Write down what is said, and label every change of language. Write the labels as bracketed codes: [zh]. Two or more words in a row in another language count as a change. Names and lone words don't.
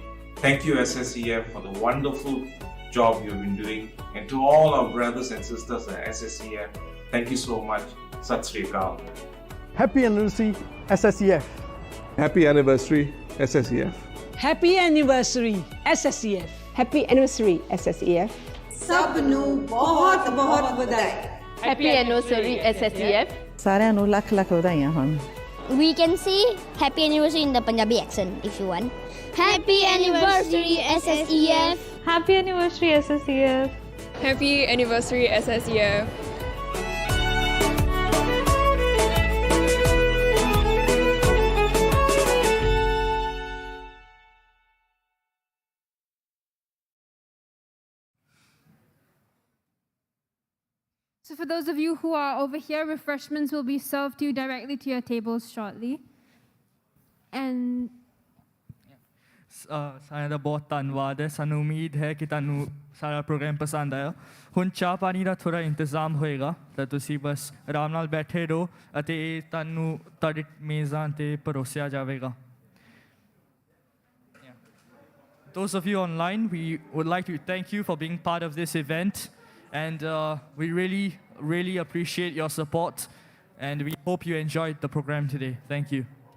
[en] Thank you, SSEF, for the wonderful job you've been doing. And to all our brothers and sisters at SSEF, thank you so much. [pa] ਸਤ ਸ੍ਰੀ ਅਕਾਲ. [en] Happy anniversary, SSEF. Happy anniversary, SSEF. Happy anniversary, SSEF. Happy anniversary, SSEF. [pa] ਸਭ ਨੂੰ ਬਹੁਤ ਬਹੁਤ ਵਧਾਈ। [en] Happy anniversary, SSEF. [pa] ਸਾਰਿਆਂ ਨੂੰ ਲੱਖ ਲੱਖ ਵਧਾਈਆਂ ਹੋਣ। [en] We can say happy anniversary in the Punjabi accent if you want. Happy anniversary, SSEF. Happy anniversary, SSEF. Happy anniversary, SSEF. So for those of you who are over here, refreshments will be served to you directly to your tables shortly. And [pa] ਸਾਰਿਆਂ ਦਾ ਬਹੁਤ ਧੰਨਵਾਦ ਹੈ। ਸਾਨੂੰ ਉਮੀਦ ਹੈ ਕਿ ਤੁਹਾਨੂੰ ਸਾਰਾ ਪ੍ਰੋਗਰਾਮ ਪਸੰਦ ਆਇਆ। ਹੁਣ ਚਾਹ ਪਾਣੀ ਦਾ ਥੋੜ੍ਹਾ ਇੰਤਜ਼ਾਮ ਹੋਏਗਾ, ਤਾਂ ਤੁਸੀਂ ਬਸ ਆਰਾਮ ਨਾਲ ਬੈਠੇ ਰਹੋ ਅਤੇ ਇਹ ਤੁਹਾਨੂੰ ਤੁਹਾਡੇ ਮੇਜ਼ਾਂ 'ਤੇ ਪਰੋਸਿਆ ਜਾਵੇਗਾ। [en] Those of you online, we would like to thank you for being part of this event, and we really appreciate your support, and we hope you enjoyed the program today. Thank you.